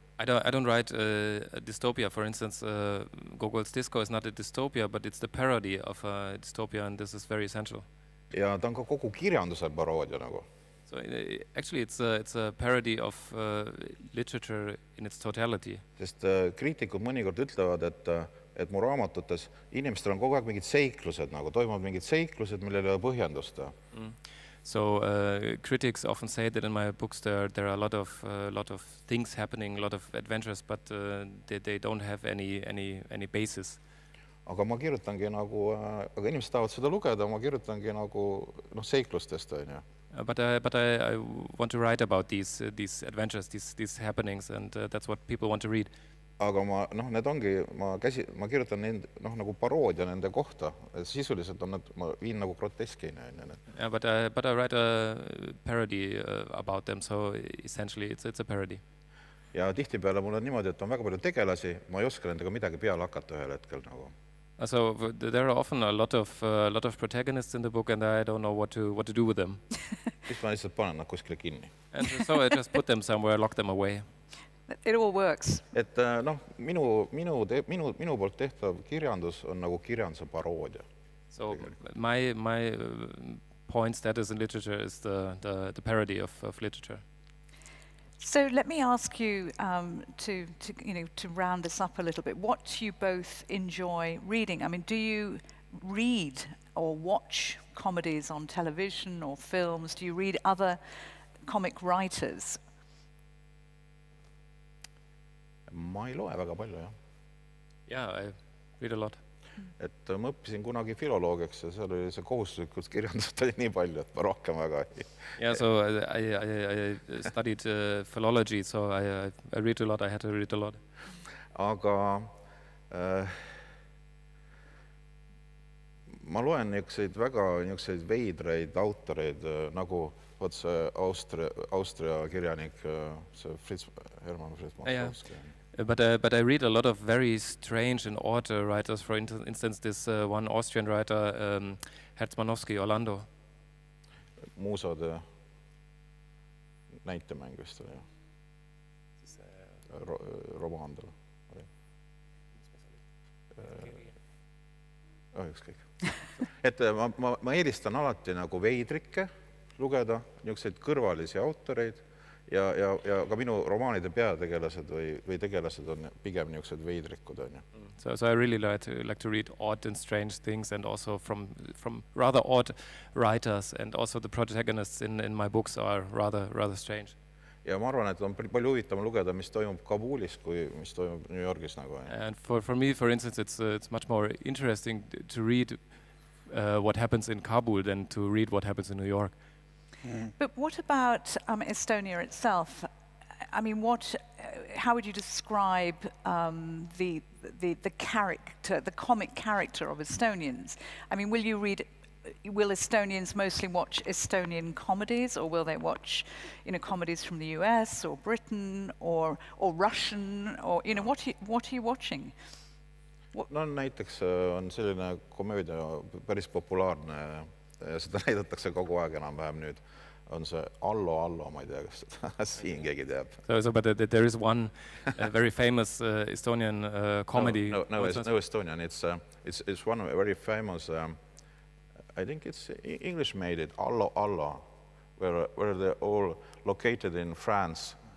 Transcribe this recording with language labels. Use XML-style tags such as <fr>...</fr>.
<en>I don't write a dystopia, for instance. Gogol's Disko is not a dystopia, but it's the parody of a dystopia, and this is very essential.</en> <et>Ja ta on ka kogu kirjanduse paroodia nagu.</et> <en>So actually it's a parody of literature in its totality.</en> <et>Sest kriitikud mõnikord ütlevad, et mu raamatutes inimestel on kogu aeg mingid seiklused, nagu toimuvad mingid seiklused, millele ei ole põhjendust.</et> <en>So critics often say that in my books there are a lot of things happening, a lot of adventures, but they don't have any basis.</en> <et>Aga ma kirjutangi nagu, aga inimesed tahavad seda lugeda, ma kirjutangi nagu seiklustest, on ju.</et> <en>But I want to write about these adventures, these happenings, and that's what people want to read.</en> <et>Aga need ongi, ma kirjutan nagu paroodia nende kohta, sisuliselt on ma viin nagu groteskini.</et> <en>Yeah, but I write a parody about them, so essentially it's a parody.</en> <et>Ja tihtipeale mul on niimoodi, et on väga palju tegelasi, ma ei oska nendega midagi peale hakata ühel hetkel nagu.</et> <en>So there are often a lot of protagonists in the book, and I don't know what to do with them.</en> <et>Siis ma lihtsalt panen nad kuskile kinni.</et> <en>And so I just put them somewhere, lock them away. It all works.</en> <et>Et minu poolt tehtav kirjandus on nagu kirjanduse paroodia.</et> <en>So my point status in literature is the parody of literature. So let me ask you to round this up a little bit. What do you both enjoy reading? I mean, do you read or watch comedies on television or films? Do you read other comic writers?</en> <et>Ma ei loe väga palju, jah.</et> <en>Yeah, I read a lot.</en> <et>Et ma õppisin kunagi filoloogiaks ja seal oli see kohustuslikult kirjandust oli nii palju, et ma rohkem väga ei.</et> <en>Yeah, so I studied philology, so I read a lot, I had to read a lot.</en> <et>Aga ma loen niisuguseid veidraid autoreid, nagu see Austria kirjanik, see Hermann Fritz Matkowski.</et> <en>But I read a lot of very strange and odd writers. For instance, this one Austrian writer, Hertzmanowski, Orlando.</en> <et>Muusade näitemäng vist oli. Romaan tal. Ükskõik. Et ma eelistan alati nagu veidrikke lugeda, niisuguseid kõrvalisi autoreid, ja ka minu romaanide peategelased või tegelased on pigem niisugused veidrikud.</et> <en>So I really like to read odd and strange things, and also from rather odd writers, and also the protagonists in my books are rather strange.</en> <et>Ja ma arvan, et on palju huvitavam lugeda, mis toimub Kabulis, kui mis toimub New Yorgis.</et> <en>And for me, for instance, it's much more interesting to read what happens in Kabul than to read what happens in New York. But what about Estonia itself? I mean, how would you describe the character, the comic character of Estonians? I mean, will Estonians mostly watch Estonian comedies, or will they watch, comedies from the US or Britain or Russian, or what are you watching?</en> <et>No näiteks on selline komöödia päris populaarne ja seda näidatakse kogu aeg enam-vähem nüüd. On see Allo, ma ei tea, kas siin keegi teab.</et> <en>But there is one very famous Estonian comedy. No Estonian. It's one very famous, I think it's English made it, Allo. where they're all located in France.</en>